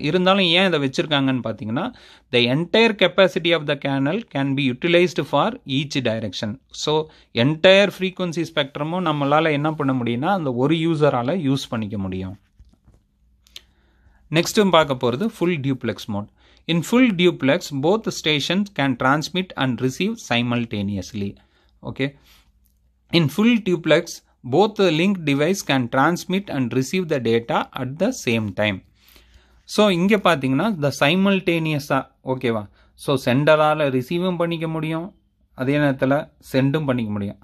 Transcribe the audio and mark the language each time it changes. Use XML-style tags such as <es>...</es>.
<ta>இருந்தாலும் ஏன் இதை வச்சுருக்காங்கன்னு பார்த்தீங்கன்னா,</ta> <en>The entire capacity of the channel can be utilised for each direction.</en> <ta>So entire frequency ஸ்பெக்ட்ரமும் நம்மளால் என்ன பண்ண முடியும்னா அந்த ஒரு யூசரால் யூஸ் பண்ணிக்க முடியும். நெக்ஸ்ட்டும் பார்க்க போகிறது full duplex mode.</ta> <en>In full duplex, both stations can transmit and receive simultaneously. Okay. In full duplex, both the linked device can transmit and receive the data at the same time.</en> <ta>So இங்கே பார்த்தீங்கன்னா த சைமல்டேனியஸாக ஓகேவா. So சென்டரால் ரிசீவும் பண்ணிக்க முடியும், அதே நேரத்தில் சென்டும் பண்ணிக்க முடியும்.</ta>